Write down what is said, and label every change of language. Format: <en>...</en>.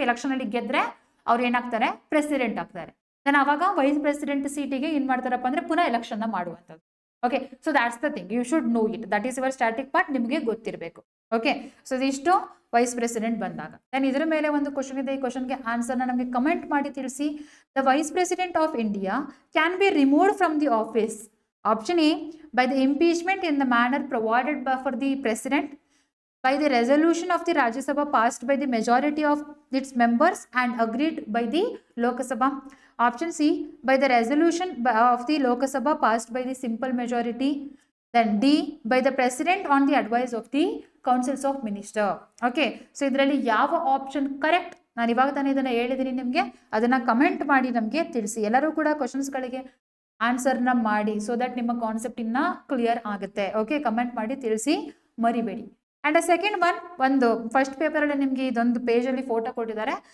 <kn>Election ಅಲ್ಲಿ ಗೆದ್ರೆ ಅವ್ರು ಏನಾಗ್ತಾರೆ, ಪ್ರೆಸಿಡೆಂಟ್ ಆಗ್ತಾರೆ. ದೆನ್ ಅವಾಗ ವೈಸ್ ಪ್ರೆಸಿಡೆಂಟ್ ಸೀಟಿಗೆ ಏನ್ ಮಾಡ್ತಾರಪ್ಪ ಅಂದ್ರೆ ಪುನಃ ಎಲೆಕ್ಷನ್ ಮಾಡುವಂಥದ್ದು.</kn> <en>Okay, so that's the thing, you should know it. That is your static part,</en> <kn>ನಿಮಗೆ ಗೊತ್ತಿರಬೇಕು. ಓಕೆ, ಸೊ ಇದಿಷ್ಟು ವೈಸ್ ಪ್ರೆಸಿಡೆಂಟ್ ಬಂದಾಗ. ದೆನ್ ಇದರ ಮೇಲೆ ಒಂದು ಕ್ವಶನ್ ಇದೆ, ಈ ಕ್ವಶನ್ಗೆ ಆನ್ಸರ್ನ ನಮಗೆ ಕಮೆಂಟ್ ಮಾಡಿ ತಿಳಿಸಿ.</kn> <en>The vice president of India can be removed from the office. Option A by the impeachment in the manner provided for the president, by the resolution of the Rajya Sabha passed by the majority of its members and agreed by the Lok Sabha. Option C, by the resolution of the Lok Sabha passed by the simple majority. Then D, by the president on the advice of the councils of minister.</en> <kn>Okay, so ಇದರಲ್ಲಿ ಯಾವ option correct, ನಾನು ಇವಾಗ ತಾನೇ ಇದನ್ನ ಹೇಳಿದ್ದೀನಿ ನಿಮಗೆ, ಅದನ್ನ comment ಮಾಡಿ ನಮಗೆ ತಿಳಿಸಿ. ಎಲ್ಲರೂ ಕೂಡ ಕ್ವಶನ್ಸ್ಗಳಿಗೆ ಆನ್ಸರ್ನ ಮಾಡಿ, ಸೊ ದಟ್ ನಿಮ್ಮ ಕಾನ್ಸೆಪ್ಟ್ ಇನ್ನ ಕ್ಲಿಯರ್ ಆಗುತ್ತೆ. ಓಕೆ, ಕಮೆಂಟ್ ಮಾಡಿ ತಿಳಿಸಿ, ಮರಿಬೇಡಿ. ಅಂಡ್ ಸೆಕೆಂಡ್ ಒಂದು ಫಸ್ಟ್ ಪೇಪರಲ್ಲಿ ನಿಮಗೆ ಇದೊಂದು ಪೇಜಲ್ಲಿ ಫೋಟೋ ಕೊಟ್ಟಿದ್ದಾರೆ.</kn>